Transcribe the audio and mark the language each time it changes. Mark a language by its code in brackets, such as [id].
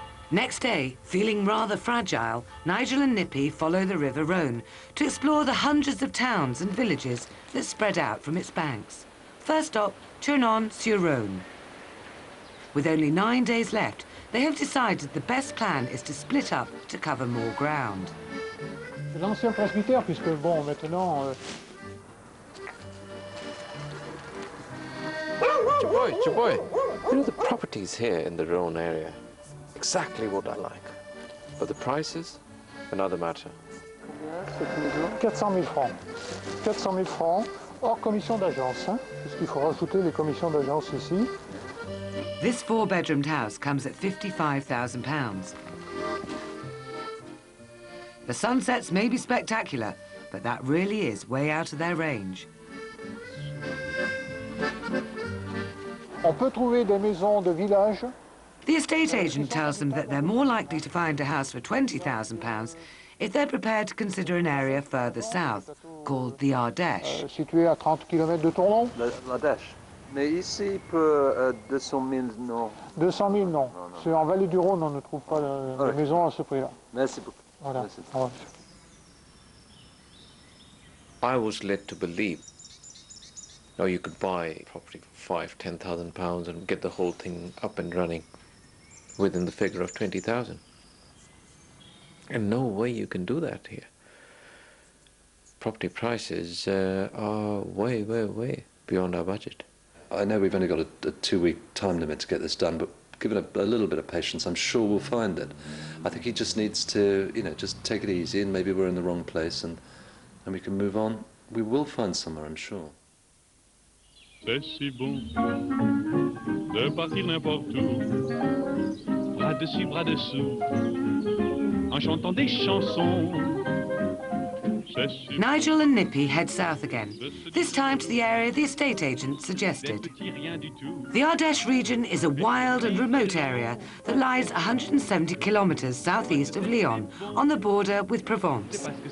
[en] Next day, feeling rather fragile, Nigel and Nippy follow the River Rhône to explore the hundreds of towns and villages that spread out from its banks. First stop, Tournon-sur-Rhône. With only 9 days left, they have decided the best plan is to split up to cover more ground. [fr] L'ancien presbytère, puisque bon, maintenant... Chaboy. [en] You know, the properties here in the Rhône area, exactly what I like. But the prices, another matter. [fr] 400 000 francs. 400 000 francs, hors commission d'agence, hein, puisqu'il faut rajouter les commissions d'agence ici. [en] This 4-bedroomed house comes at £55,000. The sunsets may be spectacular, but that really is way out of their range. [fr] On peut trouver des maisons de village. [en] The estate agent tells them that they're more likely to find a house for £20,000 if they're prepared to consider an area further south, called the Ardèche. [fr] Situé à 30 km de Tournon. L'Ardèche. Mais ici, pour 200 000, non. 200 000, non. C'est en Vallée du Rhône, on ne trouve pas de maison à ce prix-là. Merci beaucoup. Voilà. Merci beaucoup. [en] I was led to believe, you could buy property for £5,000-10,000 and get the whole thing up and running within the figure of 20,000. And no way you can do that here. Property prices are way, way, way beyond our budget. I know we've only got a 2-week time limit to get this done, but given a little bit of patience, I'm sure we'll find it. I think he just needs to, just take it easy, and maybe we're in the wrong place, and we can move on. We will find somewhere, I'm sure. [fr] C'est si bon. de partir n'importe où, bras dessus, bras dessous, en chantant des chansons. [en] Nigel and Nippy head south again, this time to the area the estate agent suggested. The Ardèche region is a wild and remote area that lies 170 kilometres southeast of Lyon, on the border with Provence.